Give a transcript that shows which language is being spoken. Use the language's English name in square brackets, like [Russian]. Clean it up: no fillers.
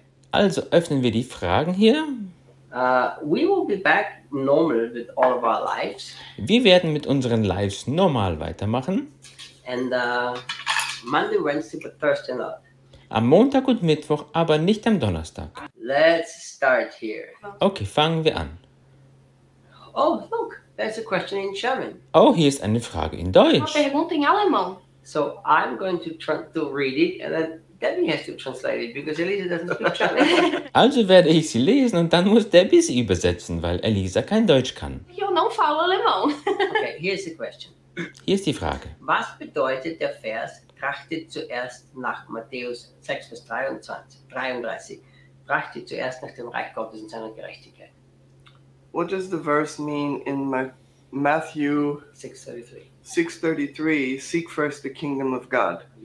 [German] Also öffnen wir die Fragen hier. [English] We will be back normal with all of our lives. [German] Wir werden mit unseren Lives normal weitermachen. [English] And Monday, Wednesday, but Thursday not. [German] Am Montag und Mittwoch, aber nicht am Donnerstag. [English] Let's start here. [German] Okay, fangen wir an. [English] Oh, look, there's a question in German. [German] Oh, hier ist eine Frage in Deutsch. Eine Frage in Alemann. [English] So I'm going to read it and then Debbie has to translate it because Elisa doesn't speak German. [German] Also werde ich sie lesen und dann muss Debbie sie übersetzen, weil Elisa kein Deutsch kann. [Portuguese] Ich non falo alemão. [English] Okay, here's the question. [German] Hier ist die Frage. Was bedeutet der Vers, trachtet zuerst nach Matthäus 6, Vers 33, trachtet zuerst nach dem Reich Gottes und seiner Gerechtigkeit? [English] What does the verse mean in Matthew 6:33? 6:33, seek first the kingdom of God.